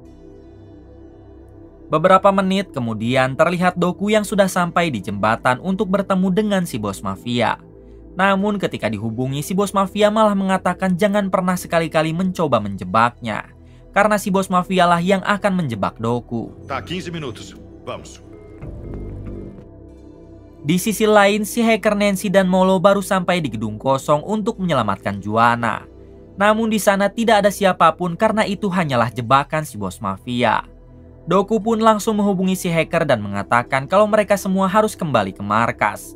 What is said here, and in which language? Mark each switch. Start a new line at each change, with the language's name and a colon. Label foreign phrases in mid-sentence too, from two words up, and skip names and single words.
Indonesian: Beberapa menit kemudian, terlihat Doku yang sudah sampai di jembatan untuk bertemu dengan si bos mafia. Namun ketika dihubungi, si bos mafia malah mengatakan jangan pernah sekali-kali mencoba menjebaknya, karena si bos mafia lah yang akan menjebak Doku.
Portuguese: Tá, 15 minutos. Vamos.
Indonesian: Di sisi lain, si hacker Nancy dan Molo baru sampai di gedung kosong untuk menyelamatkan Juana. Namun di sana tidak ada siapapun karena itu hanyalah jebakan si bos mafia. Doku pun langsung menghubungi si hacker dan mengatakan kalau mereka semua harus kembali ke markas.